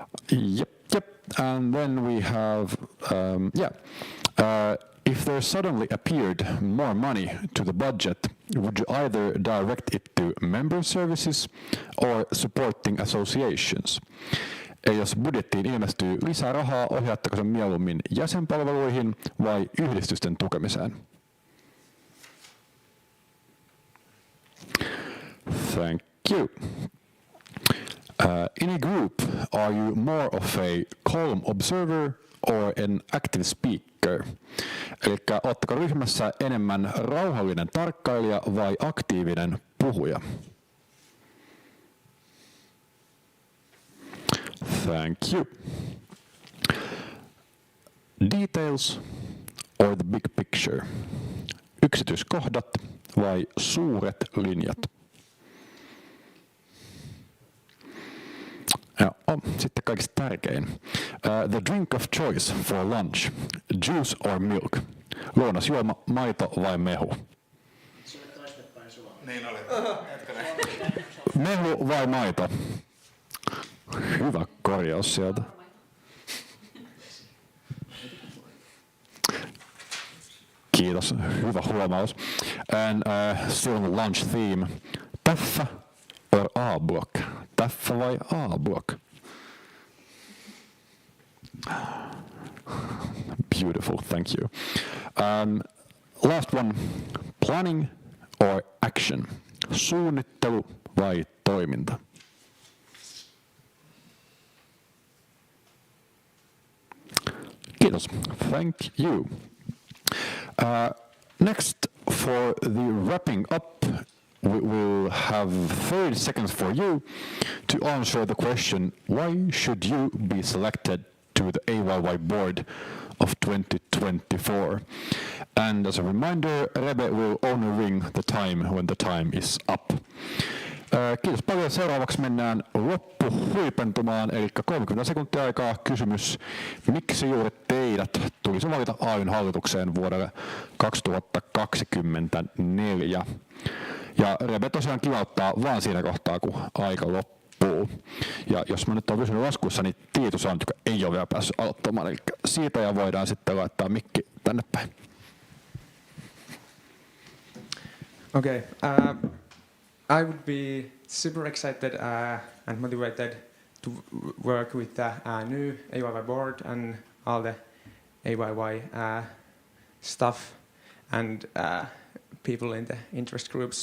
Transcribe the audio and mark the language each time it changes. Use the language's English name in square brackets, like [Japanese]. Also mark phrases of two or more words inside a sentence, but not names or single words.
[English] Yep. And then we have, if there suddenly appeared more money to the budget, would you either direct it to member services or supporting associations? [Finnish] Eli jos budjettiin ilmestyy lisää rahaa, ohjaatteko sen mieluummin jäsenpalveluihin vai yhdistysten tukemiseen? [English] Thank you. In a group, are you more of a calm observer or an active speaker? [Finnish] Eli ootteko ryhmässä enemmän rauhallinen tarkkailija vai aktiivinen puhuja? [English] Thank you. Details or the big picture? [Finnish] Yksityiskohdat vai suuret linjat? Ja sitten kaikista tärkein. [English] The drink of choice for lunch. Juice or milk? [Finnish] Lounasjuoma, maito vai mehu? Niin oli. Mehu vai maito? Hyvä korjaus sieltä. Kiitos, hyvä huomaus. [English] And still on the lunch theme. Täffä or A-block? Täffä vai A-block? Beautiful, thank you. Last one. Planning or action? [Finnish] Suunnittelu vai toiminta? Kiitos. [English] Thank you. Next, for the wrapping up, we will have 30 seconds for you to answer the question, why should you be selected to the AYY Board of 2024? And as a reminder, Rebe will only ring the time when the time is up. [Finnish] Kiitos paljon. Seuraavaksi mennään loppuhuipentumaan, eli 30 sekuntia aikaa kysymys. Miksi juuri teidät tulisi valita AY:n hallitukseen vuodelle 2024? Ja Rebe tosiaan kilauttaa vaan siinä kohtaa, kun aika loppuu. Ja jos mä nyt oon pysynyt laskussa, niin Tiitu Santka ei ole vielä päässyt aloittamaan, eli siitä ja voidaan sitten laittaa mikki tänne päin. [English] Okay. I would be super excited and motivated to work with the new AYY board and all the AYY stuff and people in the interest groups.